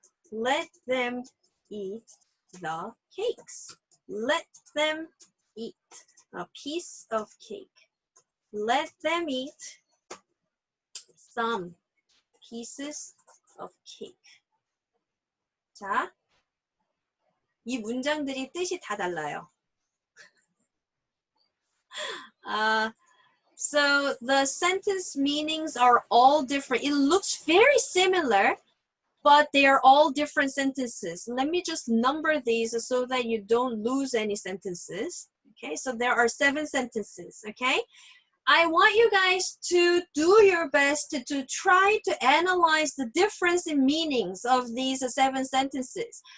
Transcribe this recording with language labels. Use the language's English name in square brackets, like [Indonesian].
[English] Let them eat the cakes. Let them eat a piece of cake. Let them eat some pieces of cake. [Korean] 자, 이 문장들이 뜻이 다 달라요. [English] So the sentence meanings are all different. It looks very similar, but they are all different sentences. Let me just number these so that you don't lose any sentences. Okay, so there are 7 sentences, okay? I want you guys to do your best to try to analyze the difference in meanings of these 7 sentences.